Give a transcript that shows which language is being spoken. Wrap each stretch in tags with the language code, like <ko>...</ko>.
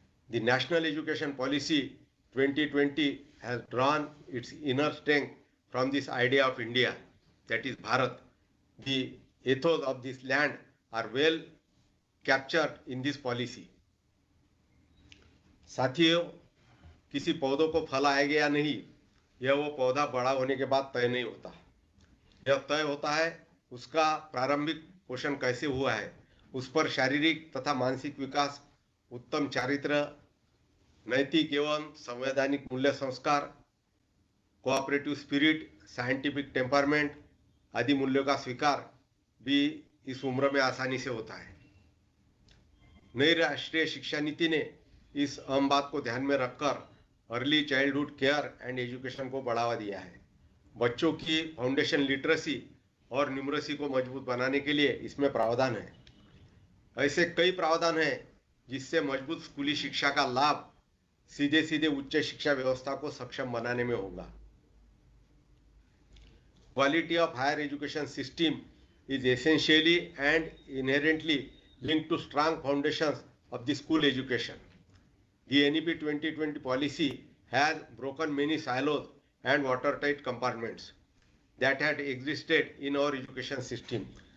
<en>The National Education Policy 2020 has drawn its inner strength from this idea of India, that is Bharat. The ethos of this land are well captured in this policy.</en> <hi>साथियों, किसी पौधों को फल आएगा या नहीं, यह वो पौधा बड़ा होने के बाद तय नहीं होता। यह तय होता है उसका प्रारंभिक पोषण कैसे हुआ है, उस पर शारीरिक तथा मानसिक विकास, उत्तम चारित्र, नैतिक एवं संवैधानिक मूल्य संस्कार, कोऑपरेटिव स्पिरिट, साइंटिफिक टेम्परमेंट आदि मूल्यों का स्वीकार भी इस उम्र में आसानी से होता है। नई राष्ट्रीय शिक्षा नीति ने इस अहम बात को ध्यान में रखकर early childhood care and education को बढ़ावा दिया है। बच्चों की फाउंडेशन लिटरेसी और न्यूमरेसी को मजबूत बनाने के लिए इसमें प्रावधान है। ऐसे कई प्रावधान हैं जिससे मजबूत स्कूली शिक्षा का लाभ सीधे सीधे उच्च शिक्षा व्यवस्था को सक्षम बनाने में होगा।</hi> <en>Quality of higher education system is essentially and inherently linked to strong foundations of the school education. The NEP 2020 policy has broken many silos and watertight compartments that had existed in our education system.</en>